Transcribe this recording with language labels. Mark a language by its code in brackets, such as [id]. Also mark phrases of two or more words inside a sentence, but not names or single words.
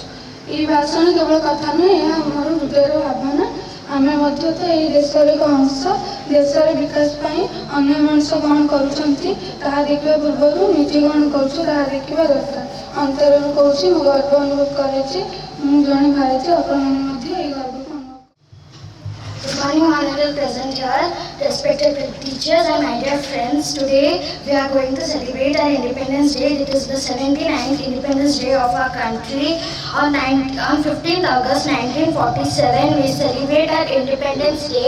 [or] ଏହି ଭାଷଣ କେବଳ କଥା ନୁହେଁ, ଏହା ଆମର ହୃଦୟର ଭାବନା। ଆମେ ମଧ୍ୟ ତ ଏହି ଦେଶର ଏକ ଅଂଶ। ଦେଶର ବିକାଶ ପାଇଁ ଅନ୍ୟ ମଣିଷ କ'ଣ କରୁଛନ୍ତି ତାହା ଦେଖିବା ପୂର୍ବରୁ ନିଜେ କ'ଣ କରୁଛୁ ତାହା ଦେଖିବା ଦରକାର। ଅନ୍ତରରୁ କହୁଛି, ମୁଁ ଗର୍ବ ଅନୁଭବ କରେ ଯେ ମୁଁ ଜଣେ ଭାରତୀୟ। ଆପଣମାନେ ମଧ୍ୟ ଏହି ଗର୍ବକୁ ଅନୁଭବ। [en] Good morning, honorable present here, respected teachers and my dear friends. Today we are going to celebrate our Independence Day. It is the 79th Independence Day of our country. On 15th August 1947, we celebrate our Independence Day.